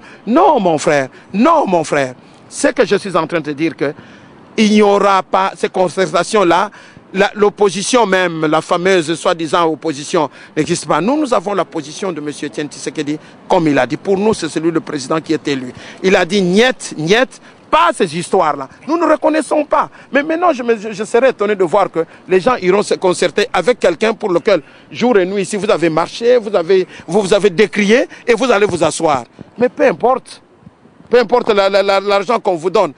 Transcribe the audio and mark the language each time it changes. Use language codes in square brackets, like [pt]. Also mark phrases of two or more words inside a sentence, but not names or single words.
[fr] Non, mon frère, non, mon frère. C'est que je suis en train de dire que il n'y aura pas ces concertations-là. L'opposition même, la fameuse soi-disant opposition, n'existe pas. Nous avons la position de M. Etienne Tshisekedi, comme il a dit. Pour nous, c'est celui le président qui est élu. Il a dit niet, niet. Pas ces histoires-là. Nous ne reconnaissons pas. Mais maintenant, je serais étonné de voir que les gens iront se concerter avec quelqu'un pour lequel, jour et nuit, si vous avez marché, vous avez décrié et vous allez vous asseoir. Mais peu importe l'argent qu'on vous donne.